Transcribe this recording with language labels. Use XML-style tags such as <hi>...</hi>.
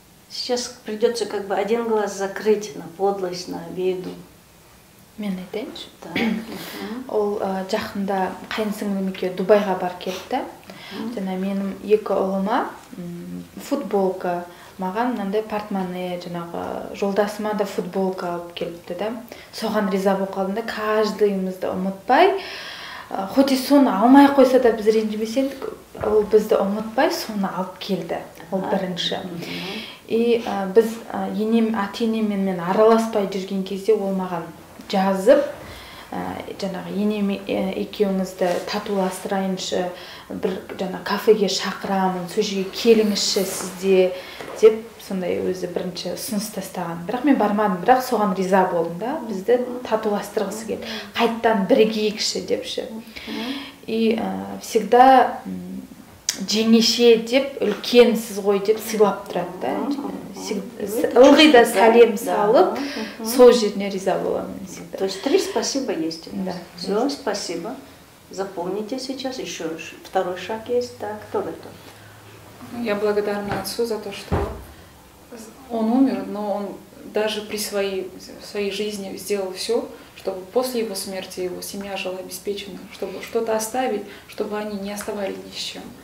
<ru>Сейчас придется как бы один глаз закрыть на подлость, на обиду.</ru> <kk>Мен айтайыншы.</kk> <ru>Да.</ru> <kk>Ол жақында қайынсіңлім екеуі Дубайға барып келді. Жана менің 2 ұлыма футболка, маған мынандай портмоне, жаңағы жолдасыма да футболка алып келіпті да. Соған риза болып қалдым да, каждыйымызды ұмытпай, хоть и соны алмай қойса да біз ренжімес едік, ол бізді ұмытпай соны алып келді. Ол бірінші. И біз ата-енеммен мен араласпай жүрген кезде ол маған жазып, жаңағы енеме екеуіңізді татуластырайыншы, бір жаңа кафеге шақырамын, сол жерге келіңізші сізде деп сондай өзі бірінші ұсыныс тастаған. Бірақ мен бармадым, бірақ соған риза болдым да, бізді татуластырғысы келді. Қайттан бірігейікші депші. И всегда жеңеше деп, үлкенсіз ғой деп сыйлап тұрады да. Ылғи да сәлем салып, сол жеріне риза боламын всегда.</kk> <ru>То есть 3 спасибо есть у нас. Да. Все, спасибо. Запомните сейчас, еще 2 шаг есть. Так, кто готов? Я благодарна отцу за то, что он умер, но он даже при своей жизни сделал все, чтобы после его смерти его семья жила обеспечена, чтобы что-то оставить, чтобы они не оставались ни с чем.</ru>